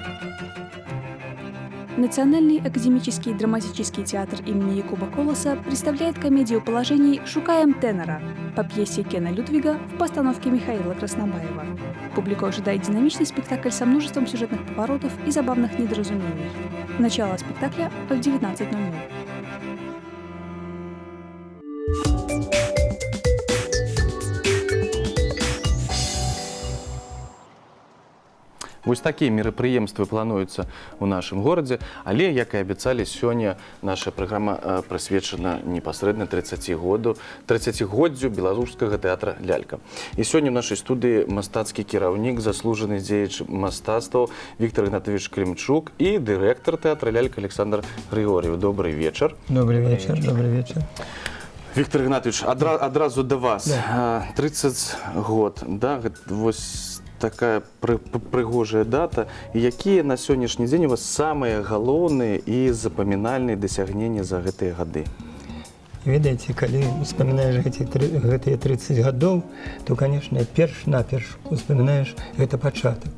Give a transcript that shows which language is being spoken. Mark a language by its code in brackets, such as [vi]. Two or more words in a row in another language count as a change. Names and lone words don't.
[ru] Национальный академический драматический театр имени Якуба Колоса представляет комедию положений «Шукаем тенора» по пьесе Кена Людвига в постановке Михаила Краснобаева. Публику ожидает динамичный спектакль со множеством сюжетных поворотов и забавных недоразумений. Начало спектакля в 19:00. [be] Вось такія мерапрыемствы плануюцца ў нашым горадзе, але, як і абяцалі, сёння наша праграма прысвечана непасрэдна 30-годдзю беларускага тэатра «Лялька». І сёння ў нашай студыі мастацкі кіраўнік, заслужаны дзеяч мастацтваў Віктор Ігнатович Клімчук і дырэктар тэатра «Лялька» Александр Григорьев. [ru] Добрый вечер. Добрый вечер, добрый вечер. [be] Віктор Ігнатович, адразу да вас. 30 год, да, вось такая прыгожая дата. І якія на сённяшні дзень у вас самыя галоўныя і запамінальныя дасягненні за гэтыя гады? Ведаеце, калі успамінаеш гэтыя 30 гадоў, то, конечно, перш-наперш успамінаеш гэта пачатак.